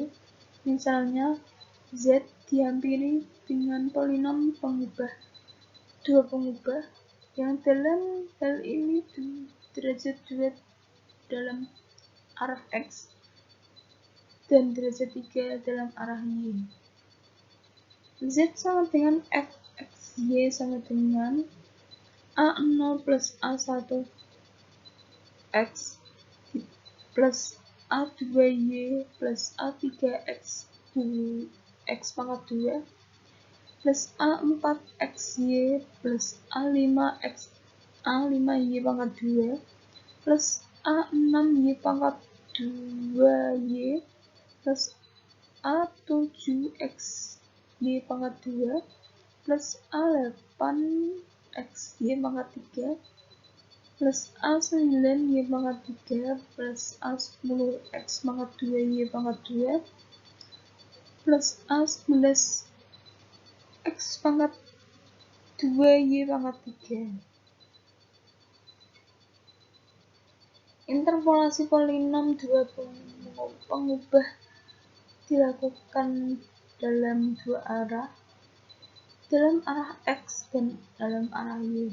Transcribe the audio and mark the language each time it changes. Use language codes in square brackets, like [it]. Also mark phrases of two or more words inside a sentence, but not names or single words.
[id] Misalnya, Z dihampiri dengan polinom dua pengubah yang dalam hal ini derajat 2 dalam arah X dan derajat 3 dalam arah Y. Z sama dengan fxy sama dengan A0 plus A1 X plus A2Y plus A3 X pangkat 2 plus A4 XY plus A5Y pangkat 2 plus A6Y pangkat 2Y plus A7XY pangkat 2 plus A8XY pangkat 3 plus A9Y pangkat 3 plus A10X pangkat 2Y pangkat 2 plus A11X pangkat 2Y pangkat 3. Interpolasi polinom dua pengubah dilakukan dalam dua arah, dalam arah X dan dalam arah Y.